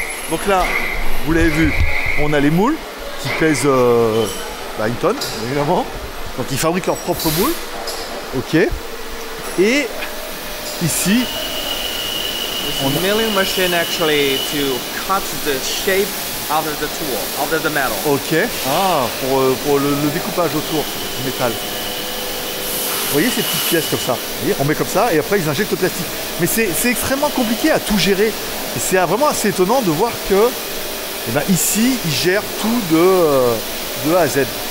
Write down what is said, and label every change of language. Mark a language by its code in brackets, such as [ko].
[fr] Donc là, vous l'avez vu, on a les moules qui pèsent une tonne, évidemment. Donc ils fabriquent leur propre moule. Ok. Et ici, [en] on a milling machine actually to cut the shape out of the tool, out of the metal. Ok. [fr] Ah, pour le découpage autour du métal. Vous voyez ces petites pièces comme ça. Vous voyez, on met comme ça et après ils injectent le plastique. Mais c'est extrêmement compliqué à tout gérer. Et c'est vraiment assez étonnant de voir que ici, ils gèrent tout de A à Z.